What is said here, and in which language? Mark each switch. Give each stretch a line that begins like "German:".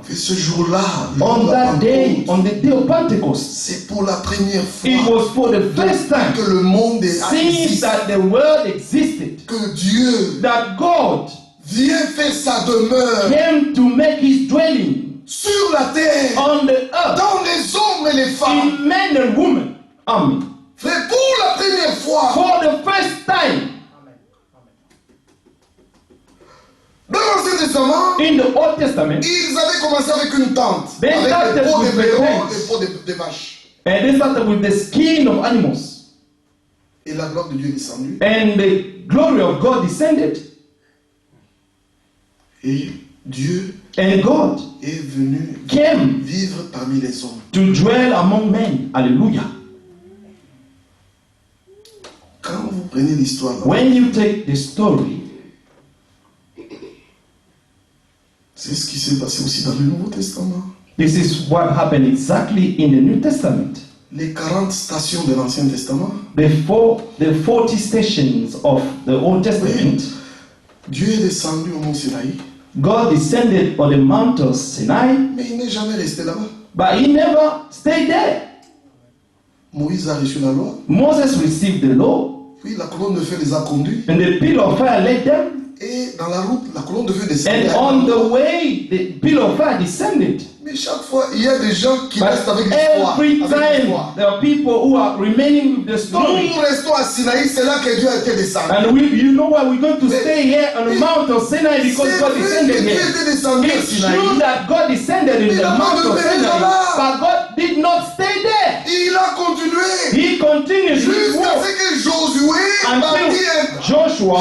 French: Et ce jour-là, le
English: On
French: jour de la
English: that day,
French: Pentecôte,
English: on the day of Pentecost,
French: c'est pour la première
English: it
French: fois
English: was for the first time
French: que le monde
English: since
French: existe,
English: that the world existed,
French: que Dieu
English: that God
French: vient faire sa demeure
English: came to make His dwelling
French: sur la terre,
English: on the earth
French: dans les hommes et les femmes.
English: in men and women. Amen.
French: Frère, pour la première fois,
English: For the first time
French: dans l'Ancien Testament,
English: in the Old Testament,
French: ils avaient commencé avec une tente,
English: They
French: avec
English: started
French: des peaux de
English: with the
French: blaireaux,
English: tents.
French: des peaux de vaches.
English: and they started with the skin of animals,
French: Et la gloire de Dieu est descendue.
English: and the glory of God descended,
French: Et Dieu
English: and God
French: est venu
English: came
French: vivre parmi les hommes.
English: to dwell among men. Hallelujah.
French: Quand vous prenez l'histoire, là,
English: When you take the story,
French: c'est ce qui s'est passé aussi dans le Nouveau Testament.
English: this is what happened exactly in the New Testament.
French: Les 40 stations de l'Ancien Testament,
English: The 40 stations of the Old Testament,
French: Dieu est descendu au mont Sinaï,
English: God descended on the Mount of Sinai,
French: mais il n'est jamais resté là-bas.
English: but He never stayed there.
French: Moïse a reçu la loi,
English: Moses received the law,
French: puis la colonne de feu les a conduits,
English: and the pillar of fire led them.
French: et dans la route, la colonne de feu
English: And
French: descendait.
English: on the way, the pillar of fire descended.
French: Mais chaque fois, il y a des gens qui
English: But
French: restent avec l'histoire.
English: every
French: avec
English: time,
French: l'histoire.
English: there are people who are remaining with the
French: Nous,
English: story.
French: nous restons à Sinaï, c'est là que Dieu a été descendu.
English: And you know why we're going to stay here on the Mount of Sinai, because
French: C'est
English: God
French: vrai que
English: descended
French: Dieu
English: here.
French: était descendu à
English: It's
French: Sinaï.
English: true that God descended in
French: Il
English: the
French: a pas
English: Mount of
French: demeuré
English: Sinai,
French: là-bas.
English: but God did not stay there.
French: Il a continué
English: He continued his
French: jusqu'à
English: work
French: ce que Josué bâtit
English: until Joshua